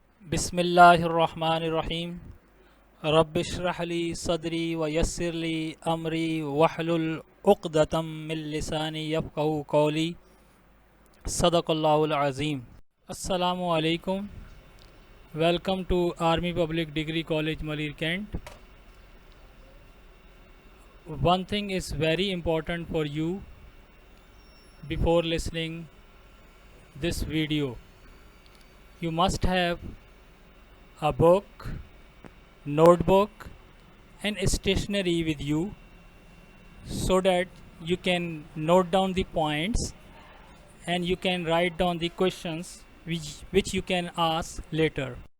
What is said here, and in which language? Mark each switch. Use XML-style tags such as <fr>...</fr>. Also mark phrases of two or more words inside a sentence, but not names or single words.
<ar>بسم الله الرحمن الرحيم رب اشرح لي صدري ويسر لي أمري واحلل عقدة من لساني يفقهوا قولي صدق الله العظيم. السلام عليكم.</ar> <en>Welcome to Army Public Degree College Malir Cantt. One thing is very important for you before listening this video. You must have a book, notebook and stationery with you so that you can note down the points and you can write down the questions which you can ask later.</en>